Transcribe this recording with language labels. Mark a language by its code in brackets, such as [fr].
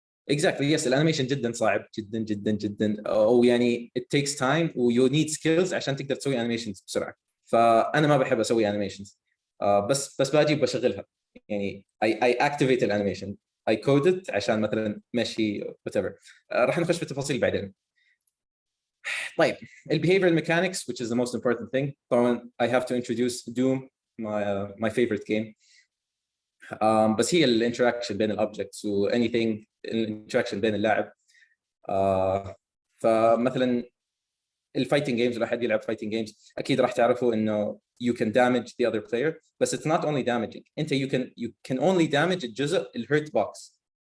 [ar] اكزاكتلي يس، الانيميشن جدا صعب، جدا جدا جدا، او يعني [en] it takes time [ar] ويو نيد سكيلز عشان تقدر تسوي انيميشنز بسرعه. فانا ما بحب اسوي انيميشنز، بس باجي بشغلها، يعني [en] I activate [ar] الانيميشن، [en] I code it [ar] عشان مثلا مشي whatever. راح نخش في التفاصيل بعدين. طيب البيهيفير [en] mechanics which is the most important thing. [ar] طبعا [en] I have to introduce Doom, my favorite game. [ar] بس هي الانتراكشن بين الاوبجكتس و anything، الانتراكشن بين اللاعب. فمثلا الفايتنج جيمز، لو حد يلعب فايتنج جيمز اكيد راح تعرفوا انه [en] you can damage the other player، [ar] بس [en] it's not only damaging، [ar] انت [en] you can only damage [ar] الجزء الهيرت بوكس.